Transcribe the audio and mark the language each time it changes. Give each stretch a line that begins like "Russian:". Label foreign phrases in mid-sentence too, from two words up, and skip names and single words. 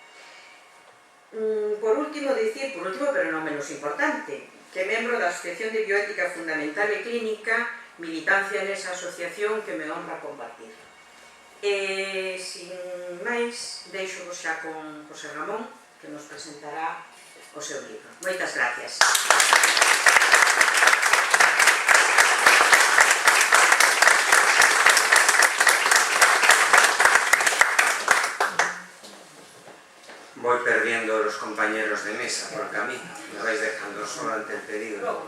Galician: Por último, pero non menos importante, que é membro da Asociación de Bioética Fundamental e Clínica, militancia nesa asociación que me honra compartir. Sin máis, deixo-vos xa con José Ramón, que nos presentará o seu libro. Moitas gracias.
Spanish: Voy perdiendo los compañeros de mesa por el camino, me vais dejando solo ante el peligro.